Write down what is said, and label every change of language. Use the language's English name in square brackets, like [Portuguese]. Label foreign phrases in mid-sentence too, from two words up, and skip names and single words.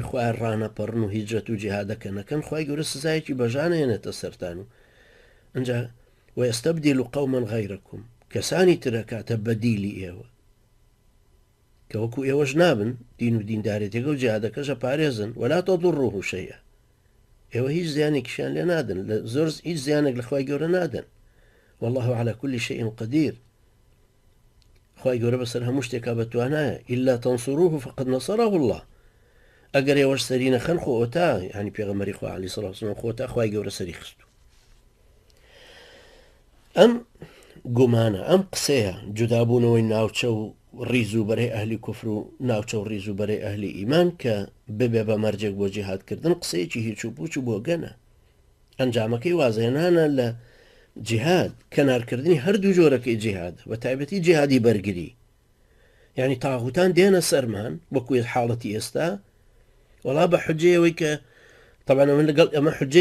[Central Kurdish] خوای ڕانەپەڕن و هیجرەت و جیهادەکە نەکەن خوای گەورە سزایەکی بەژانە هێنێتە سەرتان و ئەنجا [Arabic] وەیەستەبدیل قەوما غەیرەکم [Central Kurdish] کەسانی ترەکاتە بەدیلی ئێوە کە وەکو ئێوەش نابن دین و دیندارێتێکە و جیهادەکەشە پارێزن [Arabic] وەلا تەضوڕوه شەیئا [Central Kurdish] ئێوە هیچ زیانێکیشیان لێ نادن لە زۆر هیچ زیانێک لە خوای گەورە نادن [Arabic] والله على كل شيء قدير [Central Kurdish] خوای گەورە بەسەر هەموو شتێکا بەتوانایە [Arabic] إلا تنصروه فقد نصره الله [Central Kurdish] ئەگەر ئێوەش سەری نەخەن خۆتا ینی پێغەمبەری خوا [Arabic] عەلەیهی سەڵات وسەلام [Central Kurdish] خۆتا خوای گەورە سەری خستو ئەم گومانە ئەم قسەیە جودابوونەوەی ناوچە و ڕیز و بەرەی ئەهلی کوفر و ناوچە و ڕیز و بەرەی ئەهلی ئیمان کە ببێ بە مەرجێک بۆ جیهادکردن قسەیەکی هیچ و پوچ و بۆ گەنە ئەنجامەکەی وازێنانە لە جیهاد کەنارکردنی هەردوو جۆرەکەی جیهاد بە تایبەتی جیهادی بەرگری یعنی تاغوتان دێنە سەرمان وەکوێ حاڵەتی ئێستا وەڵا بە حجەیەوەی کە طبعا من لەگەڵ ئەمە حجەی